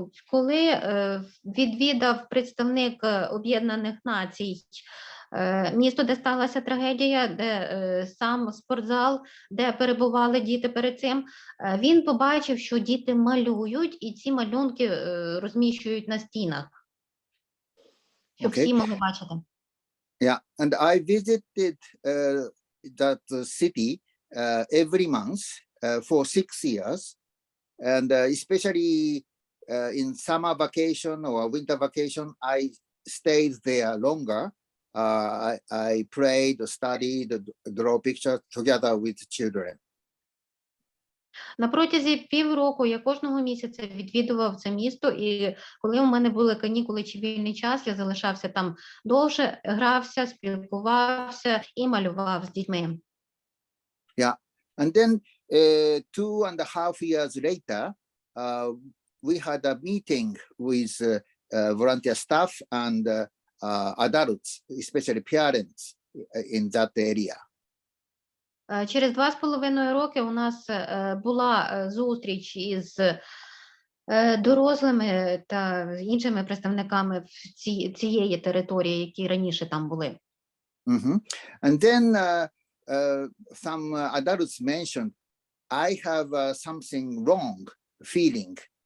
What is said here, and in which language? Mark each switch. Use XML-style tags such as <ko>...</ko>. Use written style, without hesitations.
<uk>Коли відвідав представник Об'єднаних Націй місто, де сталася трагедія, де сам спортзал, де перебували діти перед цим, він побачив, що діти малюють, і ці малюнки розміщують на стінах, щоб всі могли бачити.</uk> <en>Yeah, and I visited that city every month for 6 years. And especially in summer vacation or winter vacation, I stayed there longer. I prayed, studied, draw pictures together with children.</en> <uk>На протязі півроку я кожного місяця відвідував це місто, і коли у мене були канікули чи вільний час, я залишався там довше, грався, спілкувався і малював з дітьми.</uk> <en>Yeah, and then 2.5 years later, we had a meeting with volunteer staff and adults, especially parents in that area.</en> <uk>Через 2,5 роки у нас була зустріч із дорослими та іншими представниками цієї території, які раніше там були.</uk> <en>And then some adults mentioned, I have something wrong feeling.</en>